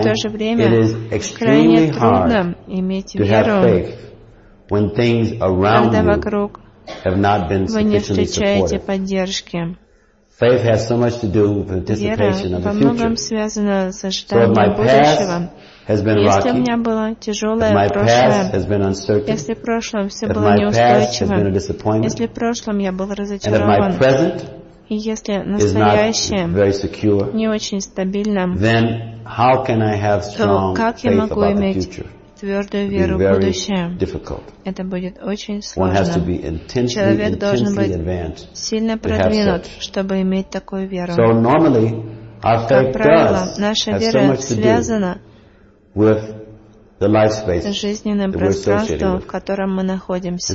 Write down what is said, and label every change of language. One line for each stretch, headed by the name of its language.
Russian: и в то же время крайне трудно иметь веру, когда вокруг вы не встречаете поддержки.
English: Faith has so much to do with anticipation of the future. So if my past has been rocky, if my past has been uncertain, if my past has been a disappointment, and if my present is not very secure, then how can I have strong faith about the future?
Russian: Твердую веру в будущее.
English: Difficult.
Russian: Это будет очень сложно. Человек должен быть сильно продвинут, чтобы иметь такую веру.
English: So normally,
Russian: как правило, наша вера связана с жизненным пространством, в котором мы находимся.